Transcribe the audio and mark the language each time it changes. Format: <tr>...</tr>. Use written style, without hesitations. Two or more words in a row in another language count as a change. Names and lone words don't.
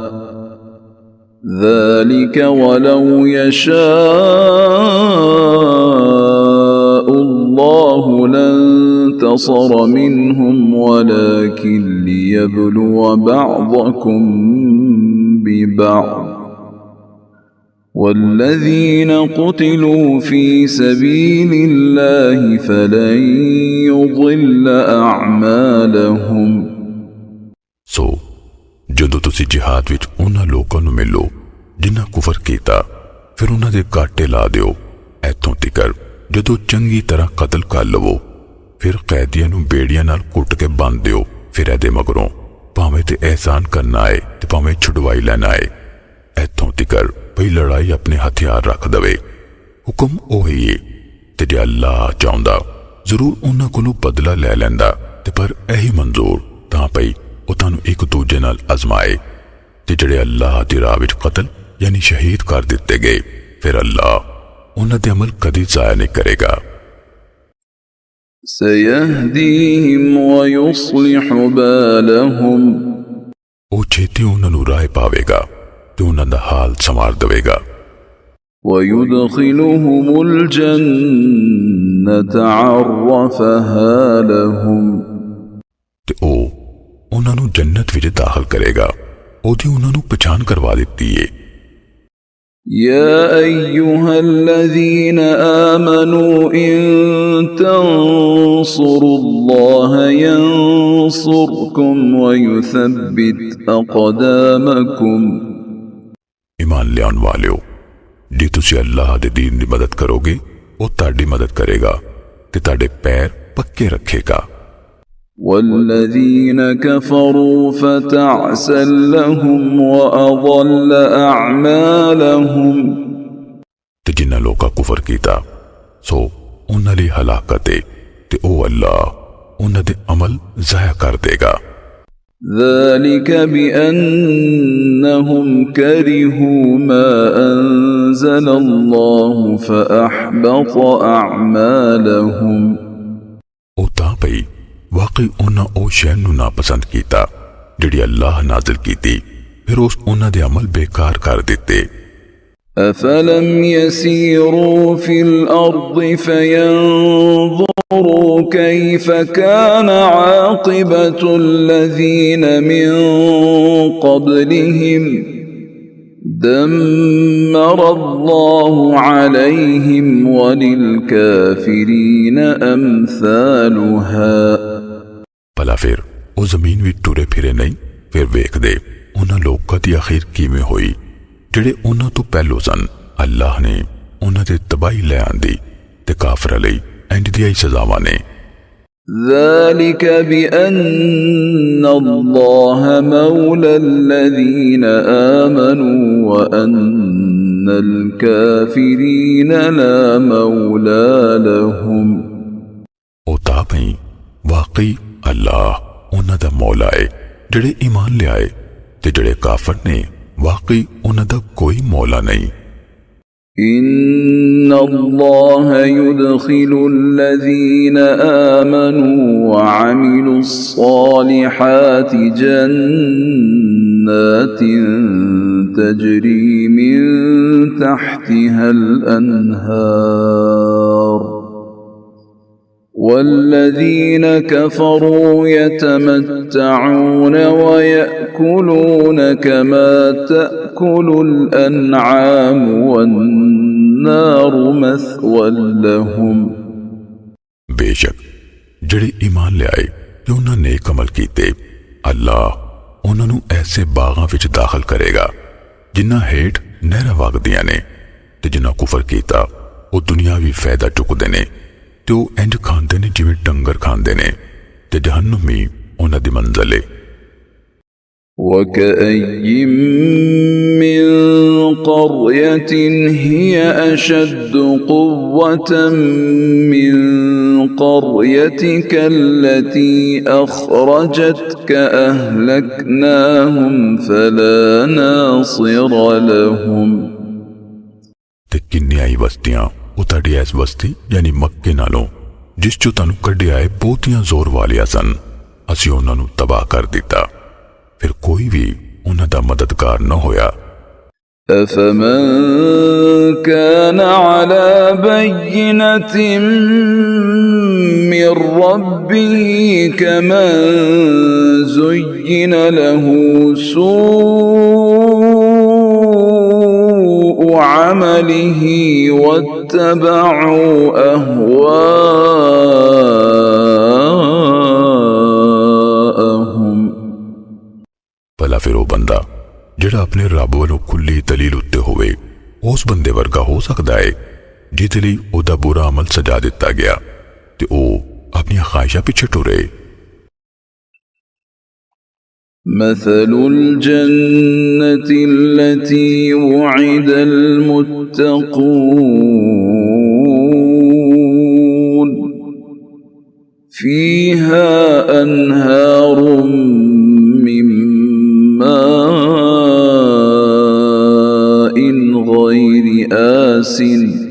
<ar>ذلك ولو يشاء الله لانتصر منهم ولكن ليبلو بعضكم ببعض والذين قتلوا في سبيل الله فلن يضل أعمالهم।</ar> <pa>ਸੋ ਜਦੋਂ ਤੁਸੀ ਜਿਹਾਦ ਵਿਚ ਉਨ੍ਹਾਂ ਲੋਕਾਂ ਨੂੰ ਮਿਲੋ ਜਿਨ੍ਹਾਂ ਕੁਫ਼ਰ ਕੀਤਾ ਫਿਰ ਉਨ੍ਹਾਂ ਦੇ ਕਾਟੇ ਲਾ ਦਿਓ ਐਥੋਂ ਤਿਕਰ ਜਦੋਂ ਚੰਗੀ ਤਰ੍ਹਾਂ ਕਤਲ ਕਰ ਲਵੋ ਫਿਰ ਕੈਦੀਆਂ ਨੂੰ ਬੇੜੀਆਂ ਨਾਲ ਕੁੱਟ ਕੇ ਬੰਦ ਦਿਓ। ਫਿਰ ਏਦੇ ਮਗਰੋਂ ਭਾਵੇਂ ਤੇ ਅਹਿਸਾਨ ਕਰਨਾ ਆਏ ਤੇ ਭਾਵੇਂ ਛੁੜਵਾਈ ਲੈਣਾ ਆਏ ਐਥੋਂ ਤਿਕਰ ਭਈ ਲੜਾਈ ਅਪਣੇ ਹਥਿਆਰ ਰੱਖ ਦਵੇ। ਹੁਕਮ ਓਹੀ ਹੈ ਤੇ ਜੇ ਅੱਲਾਹ ਚਾਹੁੰਦਾ ਜ਼ਰੂਰ ਉਨ੍ਹਾਂ ਕੋਲੋਂ ਬਦਲਾ ਲੈ ਲੈਂਦਾ ਤੇ ਪਰ ਯਹੀ ਮੰਜ਼ੂਰ ਤਾਂ ਪਈ ਉਹ ਤੁਹਾਨੂੰ ਇਕ ਦੂਜੇ ਨਾਲ ਆਜ਼ਮਾਏ ਤੇ ਜਿਹੜੇ ਅੱਲਾਹ ਦੀ ਰਾਹ ਵਿਚ ਕਤਲ ਯਾਨੀ ਸ਼ਹੀਦ ਕਰ ਦਿੱਤੇ ਗਏ ਫਿਰ ਅੱਲਾਹ ਉਨ੍ਹਾਂ ਦੇ ਅਮਲ ਕਦੀ ਜ਼ਾਇਆ ਨਹੀਂ ਕਰੇਗਾ।</pa> <ar>سيهديهم ويصلح بالهم।</ar> <pa>ਉਹ ਛੇਤੀ ਉਹਨਾਂ ਨੂੰ ਰਾਹ ਪਾਵੇਗਾ ਤੇ ਉਹਨਾਂ ਦਾ ਹਾਲ ਸੰਵਾਰ ਦੇਵੇਗਾ।</pa> <ar>ويدخلهم الجنة عرفها لهم।</ar> <pa>ਤੇ ਉਹ ਉਹਨਾਂ ਨੂੰ ਜੰਨਤ ਵਿੱਚ ਦਾਖਲ ਕਰੇਗਾ ਉਹਦੀ ਉਹਨਾਂ ਨੂੰ ਪਛਾਣ ਕਰਵਾ ਦਿੱਤੀ ਏ।</pa> <ar>يا أيها الذين آمنوا إن تنصروا الله ينصركم ويثبت أقدامكم।</ar> <pa>ਈਮਾਨ ਲਿਆਣ ਵਾਲਿਓ ਜੇ ਤੁਸੀ ਅੱਲਾਹ ਦੇ ਦੀਨ ਦੀ ਮਦਦ ਕਰੋਗੇ ਵੋ ਤਾੜੀ ਮਦਦ ਕਰੇਗਾ ਤੇ ਤਾੜੇ ਪੈਰ ਪੱਕੇ ਰੱਖੇਗਾ।</pa> <ar>والذين كفروا فتعسا لهم وأضل أعمالهم।</ar> <pa>ਤੇ ਜਿਨ੍ਹਾਂ ਲੋਕਾਂ ਕੁਫ਼ਰ ਕੀਤਾ ਸੋ ਉਨ੍ਹਾਂ ਲਈ ਹਲਾਕਤ ਹੈ ਤੇ ਓ ਅੱਲਾਹ ਉਨ੍ਹਾਂ ਦੇ ਅਮਲ ਜ਼ਾਇਆ ਕਰ ਦੇਗਾ।</pa> <ar>ذلك بأنهم كرهوا ما أنزل الله فأحبط أعمالهم।</ar> <pa>ਓ ਤਾਂ ਪਈ ਵਾਕਈ ਉਨ੍ਹਾਂ ਓ ਸ਼ੈ ਨੂੰ ਨਾਪਸੰਦ ਕੀਤਾ ਜਿਹੜੀ ਅੱਲਾਹ ਨਾਜ਼ਿਲ ਕੀਤੀ ਫਿਰ ਉਸ ਉਨ੍ਹਾਂ ਦੇ ਅਮਲ ਬੇਕਾਰ ਕਰ ਦਿੱਤੇ।</pa> <ar>أفلم يسيروا في الأرض فينظروا كيف كان عاقبة الذين من قبلهم دمر الله عليهم وللكافرين أمثالها</ar> <pa>ਭਲਾ ਫਿਰ ਵੋ ਜ਼ਮੀਨ ਭੀ ਟੁਰੇ ਫਿਰੇ ਨਹੀਂ ਫਿਰ ਵੇਖ ਦੇ ਉਨ੍ਹਾਂ ਲੋਕਾਂ ਦੀ ਆਖ਼ਿਰ ਕਿਵੇਂ ਹੋਈ ਜਿਹੜੇ ਉਹਨਾਂ ਤੋਂ ਪਹਿਲੋਂ ਸਨ ਅੱਲਾਹ ਨੇ ਉਹਨਾਂ ਤੇ ਤਬਾਹੀ ਲੈ ਆਂਦੀ ਤੇ ਕਾਫਰਾਂ ਲਈ ਇੰਜ ਦੀਆਂ ਹੀ ਸਜ਼ਾਵਾਂ ਨੇ</pa> <ar>ذلك بأن الله مولى الذين آمنوا وأن الكافرين لا مولى لهم</ar> <pa>ਉਹ ਤਾਂ ਭਈ ਵਾਕਈ ਅੱਲਾਹ ਉਹਨਾਂ ਦਾ ਮੌਲਾ ਹੈ ਜਿਹੜੇ ਈਮਾਨ ਲਿਆਏ ਤੇ ਜਿਹੜੇ ਕਾਫਰ ਨੇ واقعی انہاں دا کوئی مولا نہیں</pa> <ar>إن الله يدخل الذين آمنوا وعملوا الصالحات جنات تجري من تحتها الأنهار والذين كفروا يتمتعون ويأكلون كما تأكل الأنعام والنار مثوى لهم</ar> <pa>बेशक ਜਿਹੜੇ ਈਮਾਨ ਲਿਆਏ ਤੇ ਉਹਨਾਂ ਨੇਕ ਅਮਲ ਕੀਤੇ ਅੱਲਾਹ ਉਹਨਾਂ ਨੂੰ ਐਸੇ ਬਾਗਾਂ ਵਿੱਚ ਦਾਖਲ ਕਰੇਗਾ ਜਿਨ੍ਹਾਂ ਹੇਠ ਨਹਿਰਾਂ ਵਗਦੀਆਂ ਨੇ ਤੇ ਜਿਨ੍ਹਾਂ ਕੁਫਰ ਕੀਤਾ ਉਹ ਦੁਨਿਆਵੀ ਫਾਇਦਾ ਚੁੱਕਦੇ ਨੇ ਤੇ ਉਹ ਇੰਜ ਖਾਂਦੇ ਨੇ ਜਿਵੇਂ ਡੰਗਰ ਖਾਂਦੇ ਨੇ ਤੇ ਜਹੰਨਮੀ ਉਹਨਾਂ ਦੀ ਮੰਜ਼ਲ ਹੈ</pa> <ar>وكأي من قرية هي أشد قوة من قريتك التي أخرجتك أهلكناهم فلا ناصر لهم</ar> <pa>ਤੇ ਕਿੰਨੀਆਂ ਹੀ ਬਸਤੀਆਂ ਉਹ ਤੁਹਾਡੀ ਇਸ ਬਸਤੀ ਯਾਨੀ ਮੱਕੇ ਨਾਲੋਂ ਜਿਸ ਚੋਂ ਤੁਹਾਨੂੰ ਕੱਢਿਆ ਹੈ ਬਹੁਤੀਆਂ ਜ਼ੋਰ ਵਾਲੀਆਂ ਸਨ ਅਸੀਂ ਉਹਨਾਂ ਨੂੰ ਤਬਾਹ ਕਰ ਦਿੱਤਾ ਫਿਰ ਕੋਈ ਵੀ ਉਹਨਾਂ ਦਾ ਮਦਦਗਾਰ ਨਾ ਹੋਇਆ</pa> <ar>أفمن كان على بينة من ربه كمن زين له سوء عمله واتبعوا أهواءهم</ar> <pa>ਭਲਾ ਫਿਰ ਉਹ ਬੰਦਾ ਜਿਹੜਾ ਆਪਣੇ ਰੱਬ ਵੱਲੋਂ ਖੁੱਲੀ ਦਲੀਲ ਉੱਤੇ ਹੋਵੇ ਉਸ ਬੰਦੇ ਵਰਗਾ ਹੋ ਸਕਦਾ ਹੈ ਜਿਹਦੇ ਲਈ ਉਹਦਾ ਬੁਰਾ ਅਮਲ ਸਜਾ ਦਿੱਤਾ ਗਿਆ ਤੇ ਉਹ ਆਪਣੀਆਂ ਖਾਹਿਸ਼ਾਂ ਪਿੱਛੇ ਟੁਰੇ</pa> <ar>مثل الجنة التي وعد المتقون فيها أنهار من ماء غير آسن</ar>